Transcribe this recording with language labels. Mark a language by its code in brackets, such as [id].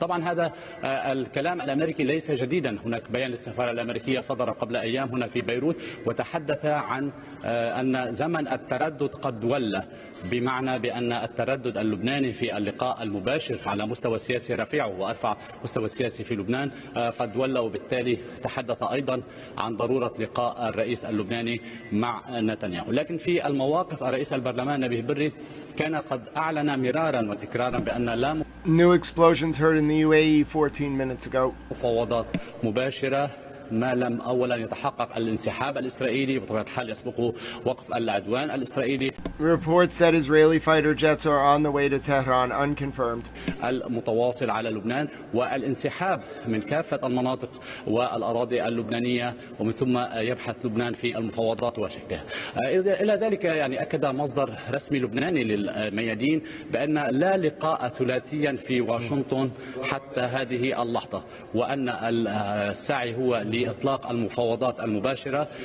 [ar] طبعا هذا الكلام الأمريكي ليس جديدا، هناك بيان للسفارة الأمريكية صدر قبل أيام هنا في بيروت وتحدث عن أن زمن التردد قد ولى، بمعنى بأن التردد اللبناني في اللقاء المباشر على مستوى سياسي رفيع وأرفع مستوى سياسي في لبنان قد ولى، وبالتالي تحدث أيضا عن ضرورة لقاء الرئيس اللبناني مع نتنياهو. لكن في المواقف الرئيس البرلمان نبيه بري كان قد أعلن مرارا وتكرارا بأن لا [en] New explosions heard in the UAE 14 minutes ago. [ar] مفاوضات مباشرة ما لم أولا يتحقق الانسحاب الإسرائيلي، بطبيعة الحال يسبقه وقف العدوان الإسرائيلي. [en] Reports that Israeli fighter jets are on the way to Tehran unconfirmed. [ar] المتواصل على لبنان والانسحاب من كافة المناطق والأراضي اللبنانية، ومن ثم يبحث لبنان في المفاوضات وشكلها. إلى ذلك يعني أكد مصدر رسمي لبناني للميادين بأن لا لقاء ثلاثيا في واشنطن حتى هذه اللحظة، وأن السعي هو لإطلاق المفاوضات المباشرة.